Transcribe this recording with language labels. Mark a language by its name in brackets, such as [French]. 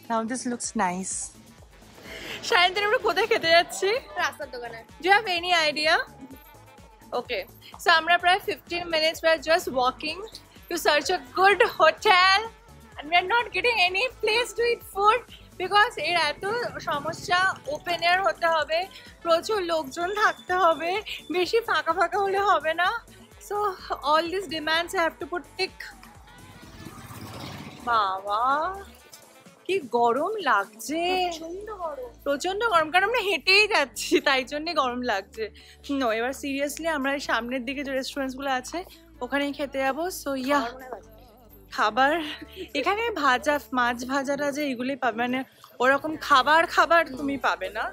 [English] Now this looks nice. [Bangla] Sayantani, আমরা কোথায় খেতে যাচ্ছি? রাস্তার দোকানে। [English] Do you have any idea? Okay, so [Bangla] আমরা প্রায় [English] 15 minutes we are just walking to search a good hotel and we are not getting any place to eat food because [Bangla] এর এত সমস্যা। ওপেন এয়ার হতে হবে, প্রচুর লোকজন থাকতে হবে, বেশি ফাঁকা ফাঁকা হলে হবে না। [English] So all these demands I have to put tick. [Bangla] বাবা কি গরম লাগছে, প্রচন্ড গরম, কারণ আমরা হেঁটেই যাচ্ছি, তাই জন্যই গরম লাগছে। নো, এবার সিরিয়াসলি আমরা সামনের দিকে যে রেস্টুরেন্টস গুলো আছে ওখানেই খেতে যাবো। সো ইয়া, খাবার এখানে মাছ ভাজাটা যে এগুলোই পাবে, মানে ওরকম খাবার তুমি পাবে না।